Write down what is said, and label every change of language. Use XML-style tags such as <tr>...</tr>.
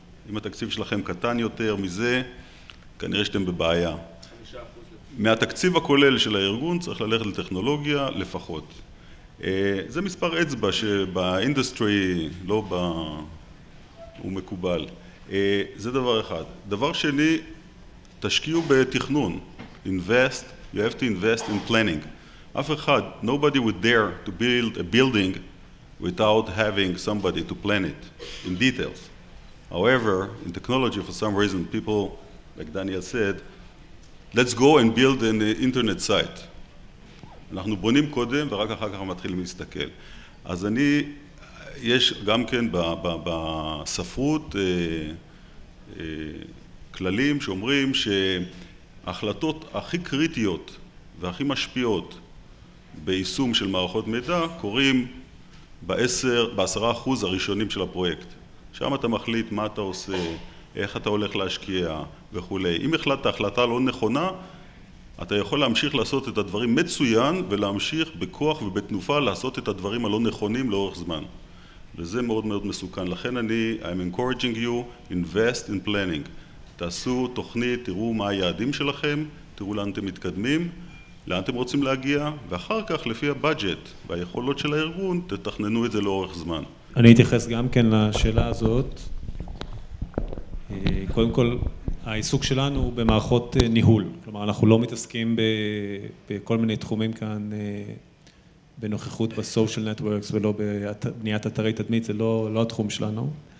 <he>אם התקציב שלכם קטן יותר מזה, כנראה שאתם בבעיה. 5%. מהתקציב הכולל של הארגון צריך ללכת לטכנולוגיה לפחות. זה מספר אצבע שבאינדסטרי הוא מקובל. זה דבר אחד. דבר שני, תשקיעו בתכנון.</he> <en>Invest, you have to invest in planning.</en> <he>אף אחד,</he> <en>nobody would dare to build a building without having somebody to plan it in details. However, in technology, for some reason, people, like Daniel said, let's go and build an internet site.</en> <he>אנחנו בונים קודם ורק אחר כך מתחילים להסתכל. אז יש גם כן בספרות כללים שאומרים שההחלטות הכי קריטיות והכי משפיעות ביישום של מערכות מידע קורים ב10% הראשונים של הפרויקט. שם אתה מחליט מה אתה עושה, איך אתה הולך להשקיע וכו'. אם החלטת החלטה לא נכונה, אתה יכול להמשיך לעשות את הדברים מצוין ולהמשיך בכוח ובתנופה לעשות את הדברים הלא נכונים לאורך זמן. וזה מאוד מאוד מסוכן. לכן</he> <en>I'm encouraging you, invest in planning.</en> <he>תעשו תוכנית, תראו מה היעדים שלכם, תראו לאן אתם מתקדמים, לאן אתם רוצים להגיע, ואחר כך לפי הבאג'ט והיכולות של הארגון, תתכננו את זה לאורך זמן. אני אתייחס גם כן לשאלה הזאת. קודם כל, העיסוק שלנו הוא במערכות ניהול. כלומר, אנחנו לא מתעסקים בכל מיני תחומים כאן, בנוכחות בסושיאל נטוורקס ולא בבניית אתרי תדמית, זה לא התחום שלנו.</he>